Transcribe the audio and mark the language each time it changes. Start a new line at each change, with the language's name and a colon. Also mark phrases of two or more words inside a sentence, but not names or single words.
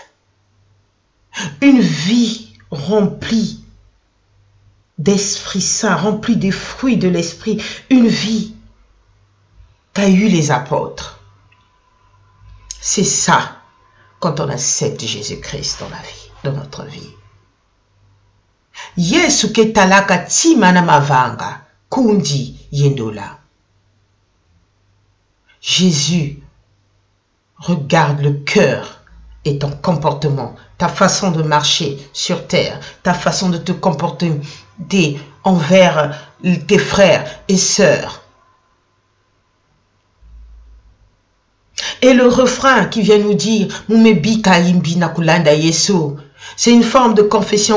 French: Une vie remplie d'Esprit Saint, remplie des fruits de l'Esprit. Une vie qu'a eu les apôtres. C'est ça quand on accepte Jésus-Christ dans la vie, dans notre vie.
Kongo: Yesu ketalaka tima na mavanga kundi yendola.
French: Jésus regarde le cœur et ton comportement, ta façon de marcher sur terre, ta façon de te comporter envers tes frères et sœurs. Et le refrain qui vient nous dire c'est une forme de confession.